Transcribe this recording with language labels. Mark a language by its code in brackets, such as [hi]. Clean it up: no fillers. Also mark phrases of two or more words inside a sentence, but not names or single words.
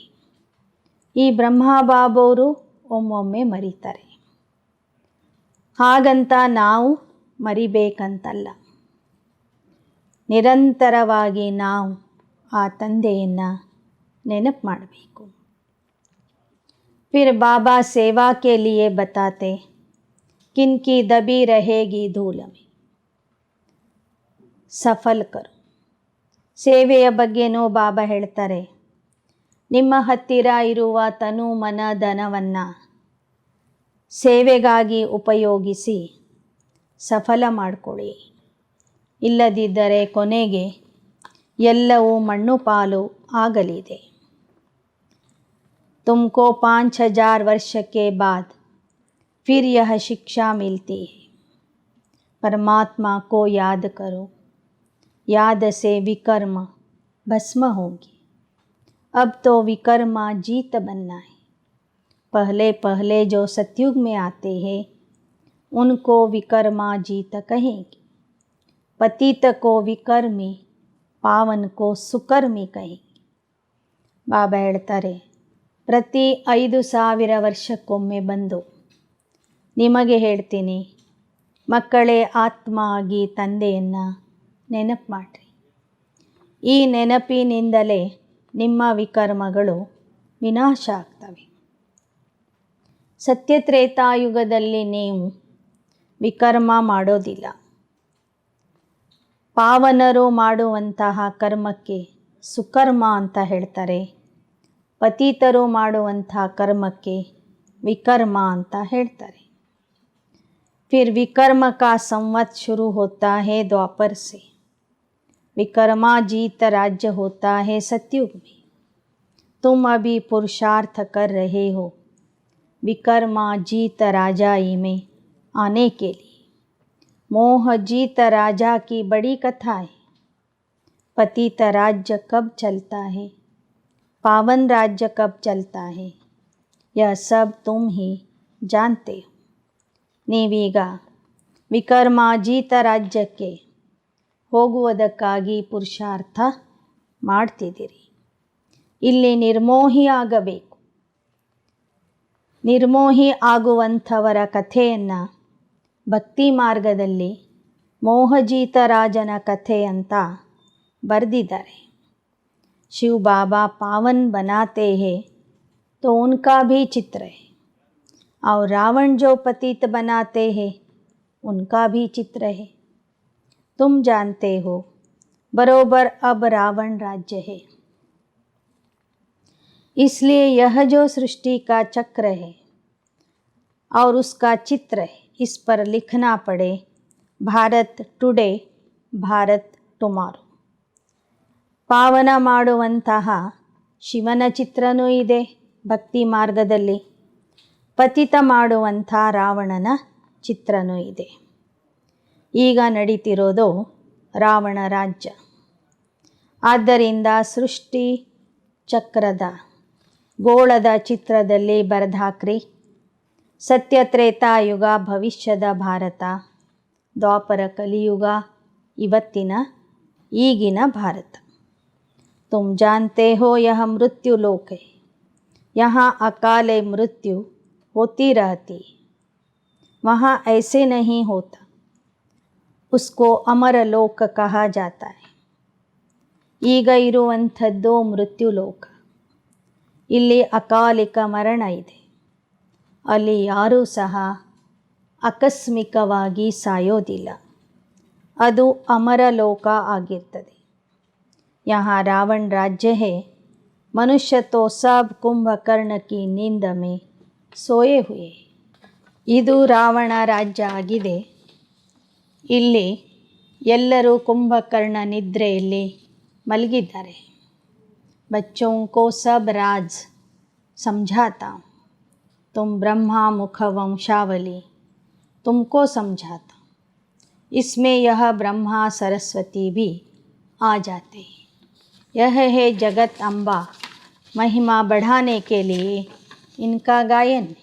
[kn] ಈ ಬ್ರಹ್ಮಬಾಬವರು ಒಮ್ಮೊಮ್ಮೆ ಮರೀತಾರೆ. ಹಾಗಂತ ನಾವು ಮರಿಬೇಕಂತಲ್ಲ. ನಿರಂತರವಾಗಿ ನಾವು ಆ ತಂದೆಯನ್ನು ನೆನಪು ಮಾಡಬೇಕು. [hi] फिर बाबा सेवा के लिए बताते, किनकी दबी रहेगी धूल में, सफल करो. [kn] ಸೇವೆಯ ಬಗ್ಗೆನೂ ಬಾಬಾ ಹೇಳ್ತಾರೆ, ನಿಮ್ಮ ಹತ್ತಿರ ಇರುವ ತನು ಮನ ಧನವನ್ನು ಸೇವೆಗಾಗಿ ಉಪಯೋಗಿಸಿ ಸಫಲ ಮಾಡಿಕೊಳ್ಳಿ. ಇಲ್ಲದಿದ್ದರೆ ಕೊನೆಗೆ ಎಲ್ಲವೂ ಮಣ್ಣು ಪಾಲು ಆಗಲಿದೆ. [hi] तुमको 5000 वर्ष के बाद फिर यह शिक्षा मिलती है, परमात्मा को याद करो, याद से विकर्म भस्म होंगे. अब तो विकर्मा जीत बनना है. पहले पहले जो सतयुग में आते हैं उनको विकर्मा जीत कहेंगे. पतित को विकर्मी, पावन को सुकर्मी कहेंगे. [kn] ಬಾಬಾ ಹೇಳ್ತಾರೆ, ಪ್ರತಿ 5000 ವರ್ಷಕ್ಕೊಮ್ಮೆ ಬಂದು ನಿಮಗೆ ಹೇಳ್ತೀನಿ, ಮಕ್ಕಳೇ ಆತ್ಮ ಆಗಿ ತಂದೆಯನ್ನು ನೆನಪು ಮಾಡಿರಿ. ಈ ನೆನಪಿನಿಂದಲೇ ನಿಮ್ಮ ವಿಕರ್ಮಗಳು ವಿನಾಶ ಆಗ್ತವೆ. ಸತ್ಯತ್ರೇತಾಯುಗದಲ್ಲಿ ನೀವು ವಿಕರ್ಮ ಮಾಡೋದಿಲ್ಲ. ಪಾವನರು ಮಾಡುವಂತಹ ಕರ್ಮಕ್ಕೆ ಸುಕರ್ಮ ಅಂತ ಹೇಳ್ತಾರೆ. ಪತಿತರು ಮಾಡುವಂಥ ಕರ್ಮಕ್ಕೆ ವಿಕರ್ಮ ಅಂತ ಹೇಳ್ತಾರೆ. [hi] फिर विकर्म का संवत शुरू होता है द्वापर से. विकर्मा जीत राज्य होता है सतयुग में. तुम अभी पुरुषार्थ कर रहे हो विकर्मा जीत राजाई में आने के लिए. मोह जीत राजा की बड़ी कथा है. पतित राज्य कब चलता है, पावन राज्य कब चलता है, यह सब तुम ही जानते हो. [kn] ನೀವೀಗ ವಿಕರ್ಮಾರ್ಜಿತ ರಾಜ್ಯಕ್ಕೆ ಹೋಗುವುದಕ್ಕಾಗಿ ಪುರುಷಾರ್ಥ ಮಾಡ್ತಿದ್ದೀರಿ. ಇಲ್ಲಿ ನಿರ್ಮೋಹಿ ಆಗಬೇಕು. ನಿರ್ಮೋಹಿ ಆಗುವಂಥವರ ಕಥೆಯನ್ನು ಭಕ್ತಿ ಮಾರ್ಗದಲ್ಲಿ ಮೋಹಜೀತ ರಾಜನ ಕಥೆ ಅಂತ ಬರೆದಿದ್ದಾರೆ. [hi] शिव बाबा पावन बनाते हैं तो उनका भी चित्र है, और रावण जो पतित बनाते हैं उनका भी चित्र है. तुम जानते हो बरोबर अब रावण राज्य है, इसलिए यह जो सृष्टि का चक्र है और उसका चित्र है, इस पर लिखना पड़े भारत टुडे, भारत ಟುಮಾರೋ. [kn] ಪಾವನ ಮಾಡುವಂತಹ ಶಿವನ ಚಿತ್ರನೂ ಇದೆ ಭಕ್ತಿ ಮಾರ್ಗದಲ್ಲಿ, ಪತಿತ ಮಾಡುವಂಥ ರಾವಣನ ಚಿತ್ರನೂ ಇದೆ. ಈಗ ನಡೀತಿರೋದು ರಾವಣ ರಾಜ್ಯ. ಆದ್ದರಿಂದ ಸೃಷ್ಟಿ ಚಕ್ರದ ಗೋಳದ ಚಿತ್ರದಲ್ಲಿ ಬರೆದಾಕ್ರಿ ಸತ್ಯತ್ರೇತಾಯುಗ, ಭವಿಷ್ಯದ ಭಾರತ, ದ್ವಾಪರ ಕಲಿಯುಗ, ಇವತ್ತಿನ ಈಗಿನ ಭಾರತ. [hi] तुम जानते हो यह मृत्यु लोक है, यहाँ अकाले मृत्यु होती रहती है, वहाँ ऐसे नहीं होता, उसको अमर लोक कहा जाता है. [kn] ಈಗ ಇರುವಂಥದ್ದು ಮೃತ್ಯು ಲೋಕ. ಇಲ್ಲಿ ಅಕಾಲಿಕ ಮರಣ ಇದೆ. ಅಲ್ಲಿ ಯಾರೂ ಸಹ ಆಕಸ್ಮಿಕವಾಗಿ ಸಾಯೋದಿಲ್ಲ. ಅದು ಅಮರ ಲೋಕ ಆಗಿರ್ತದೆ. [hi] यहाँ रावण राज्य है, मनुष्य तो सब कुंभकर्ण की नींद में सोए हुए. [kn] ಇದು ರಾವಣ ರಾಜ್ಯ ಆಗಿದೆ. ಇಲ್ಲಿ ಎಲ್ಲರೂ ಕುಂಭಕರ್ಣ ನಿದ್ರೆಯಲ್ಲಿ ಮಲಗಿದ್ದಾರೆ. [hi] बच्चों को सब राज समझाता हूँ, तुम ब्रह्मा मुख वंशावली तुमको समझाता हूँ. इसमें यह ब्रह्मा सरस्वती भी आ जाते हैं. यह है जगत अम्बा, महिमा बढ़ाने के लिए इनका गायन है.